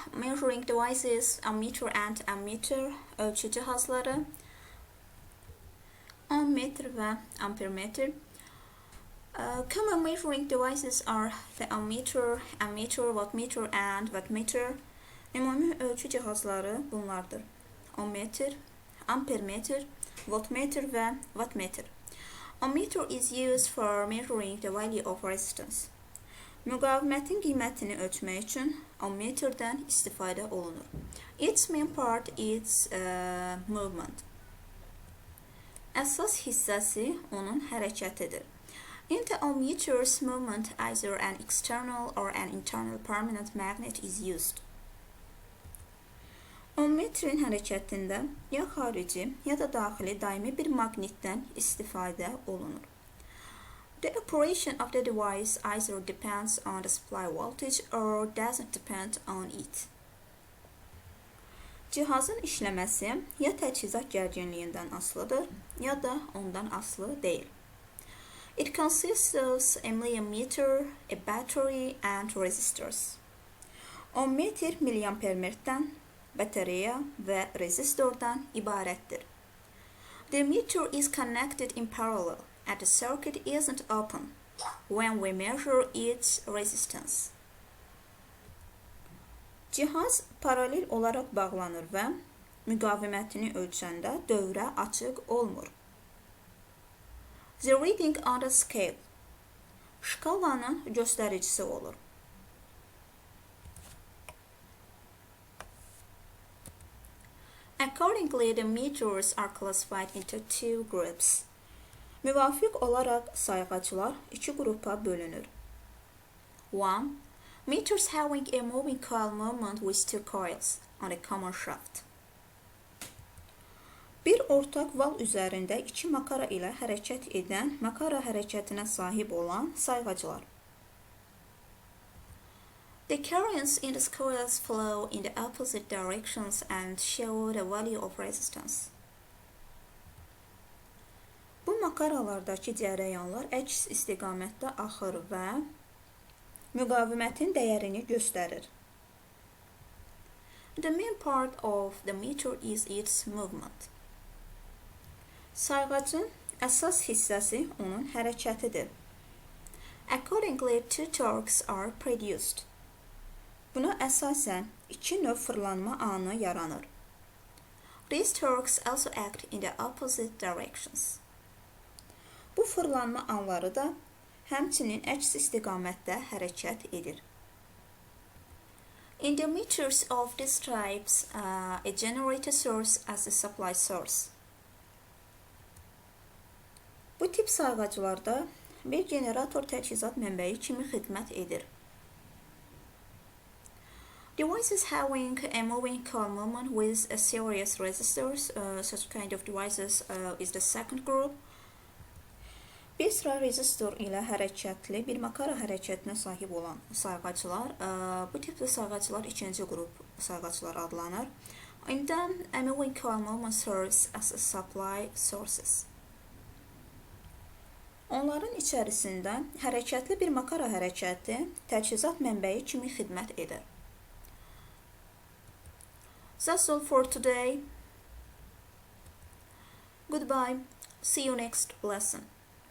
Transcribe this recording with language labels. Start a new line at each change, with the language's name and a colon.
English: Measuring devices, ammeter and ammeter,
Azerbaijani: ölçü cihazları. Ammeter və ampermeter.
English: Common measuring devices are the ammeter, voltmeter and wattmeter.
Azerbaijani: Ümumi ölçü cihazları bunlardır. Ohmmeter, ampermeter, voltmeter və wattmeter.
English: Ammeter is used for measuring the value of resistance.
Azerbaijani: Müqavimətin qiymətini ölçmək üçün ammeterdən istifadə olunur.
English: Its main part is movement.
Azerbaijani: Əsas hissəsi onun hərəkətidir.
English: In the ammeter's movement, either an external or an internal permanent magnet is used.
Azerbaijani: Ammeterin hərəkətində ya xarici, ya da daxili daimi bir maqnitdən istifadə olunur.
English: The operation of the device either depends on the supply voltage or doesn't depend on it.
Azerbaijani: Cihazın işləməsi ya təchizat gərginliyindən asılıdır, ya da ondan asılı deyil.
English: It consists of a milliammeter, a battery, and resistors.
Azerbaijani: Ammeter miliampermerdən, batareya və resistordan ibarətdir.
English: The meter is connected in parallel and the circuit isn't open when we measure its resistance.
Azerbaijani: Cihaz paralel olaraq bağlanır və müqavimətini ölçəndə dövrə açıq olmur.
English: The reading on the scale,
Azerbaijani: şkalanın göstəricisi olur.
English: Accordingly, the meters are classified into two groups.
Azerbaijani: Müvafiq olaraq sayğaclar iki qrupa bölünür. 1.
English: Meters having a moving coil movement with two coils on a common shaft.
Azerbaijani: Bir ortaq val üzərində iki makara ilə hərəkət edən, makara hərəkətinə sahib olan sayğaclar.
English: The currents in the coils flow in the opposite directions and show the value of resistance.
Azerbaijani: Bu makaralardakı cərəyanlar əks istiqamətdə axır və müqavimətin dəyərini göstərir.
English: The main part of the meter is its movement.
Azerbaijani: Sayğacın əsas hissəsi onun hərəkətidir.
English: Accordingly, two torques are produced.
Azerbaijani: Buna əsasən iki növ fırlanma anı yaranır.
English: These torques also act in the opposite directions.
Azerbaijani: Bu fırlanma anları da həmçinin əks istiqamətdə hərəkət edir.
English: In the meters of these types, a generator serves as a supply source.
Azerbaijani: Bu tip sayğaclarda bir generator təchizat mənbəyi kimi xidmət edir.
English: Devices having a moving coil movement with a series resistors, such kind of devices is the second group.
Azerbaijani: Bir sıra rezistor ilə hərəkətli bir makara hərəkətinə sahib olan sayğaclar, bu tipli sayğaclar ikinci qrup sayğaclar adlanır.
English: In them, a moving coil movement serves as a supply sources.
Azerbaijani: Onların içərisində hərəkətli bir makara hərəkəti təchizat mənbəyi kimi xidmət edir.
English: That's all for today. Goodbye. See you next lesson.